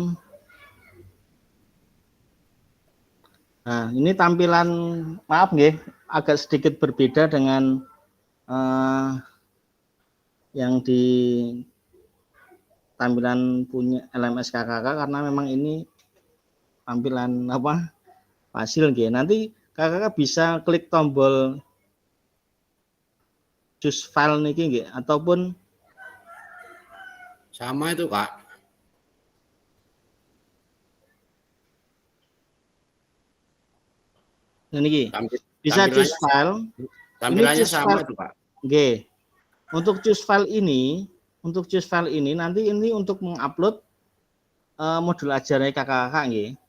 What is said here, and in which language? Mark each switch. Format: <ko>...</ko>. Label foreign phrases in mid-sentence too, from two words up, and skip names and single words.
<id>Nah, ini tampilan, maaf nggih, agak sedikit berbeda dengan yang di tampilan punya LMS KKK karena memang ini tampilan hasil nggih. Nanti KKK bisa klik tombol</id> <en>choose file</en> <jv>niki nggih</jv> <id>ataupun sama itu Kak. Niki bisa</id> <en>choose file.</en> <id>Tampilannya sama itu Pak. Oke. Untuk</id> <en>choose file</en> <id>ini, nanti ini untuk mengupload modul ajarnya KKK nggih.</id>